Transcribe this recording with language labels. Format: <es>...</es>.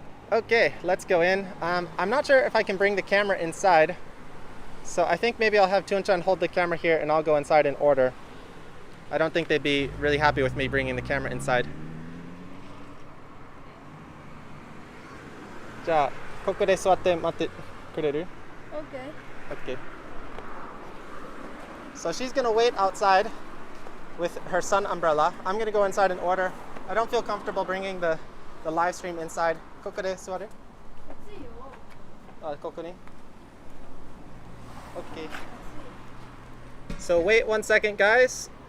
<en>Okay, let's go in. I'm not sure if I can bring the camera inside. So I think maybe I'll have Thuong hold the camera here and I'll go inside and order. I don't think they'd be really happy with me bringing the camera inside.</en> <ja>じゃあ、ここで座って待ってくれる?</ja> <en>Okay. Okay. So she's gonna wait outside with her sun umbrella. I'm gonna go inside and order. I don't feel comfortable bringing the live stream inside.</en> <ja>ここで座る? 暑いよ。あ、ここに?</ja> <en>Okay. So wait 1 second, guys.</en>